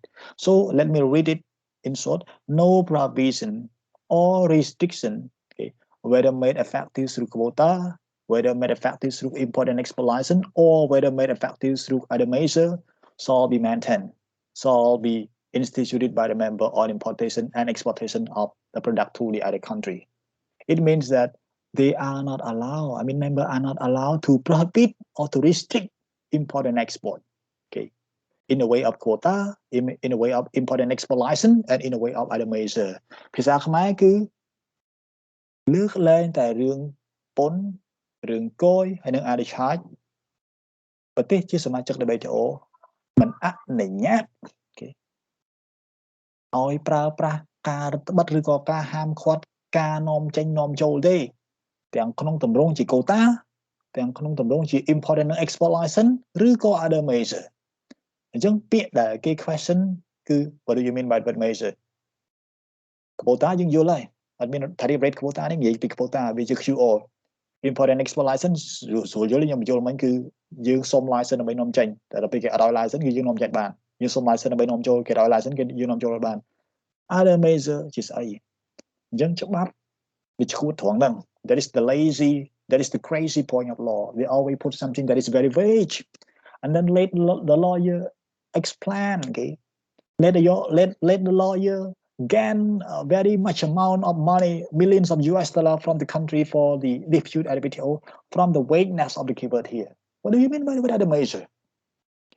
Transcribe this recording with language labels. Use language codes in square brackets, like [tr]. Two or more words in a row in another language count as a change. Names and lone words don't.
[en] So let me read it in short. No prohibition or restriction, okay, whether made effective through quota, whether made effective through import and export license, or whether made effective through other measure, shall be maintained, shall be instituted by the member on importation and exportation of the product to the other country. It means that they are not allowed, I mean, members are not allowed to prohibit or to restrict import and export, okay, in the way of quota, in the way of import and export license, and in the way of other measure. [km] ភាសាខ្មែរគឺលើកលែងតែរឿងពន្ធរឿងគយហើយនឹង [en] other charge [km] ប្រទេសជាសមាជិក WTO មិនអនុញ្ញាតឲ្យប្រើប្រាស់ការរដ្ឋបတ်ឬក៏ការហាមឃាត់ការនាំចេញនាំចូលទេទាំងក្នុងទម្រង់ជា quota ទាំងក្នុងទម្រង់ជា import [en] and export license ឬក៏ other measure [km] អញ្ចឹងពាក្យដែលគេ [en] question គឺ what do you mean by what measure quota [km] យើងយល់ហើយអត់មាន [en] tariff rate quota [km] នេះនិយាយពី [en] quota [km] វាជា [en] QR import and export license [km] ស្រួលយល់ខ្ញុំយល់មិញគឺយើងសុំ license ដើម្បីនាំចេញតែដល់ពេលគេអត់ឲ្យ license គឺយើងនាំចេញបានយើងសុំ license ដើម្បីនាំចូលគេឲ្យ license គេយើងនាំចូលបាន [en] other measure [km] ជាស្អីអញ្ចឹងច្បាប់វាឈួតត្រង់ហ្នឹង [en] that is the crazy point of law they always put something that is very vague and then let the lawyer explain okay let the lawyer gain a very much amount of money millions of US dollars from the country for the dispute at WTO from the vagueness of the keyword here what do you mean by other measure okay.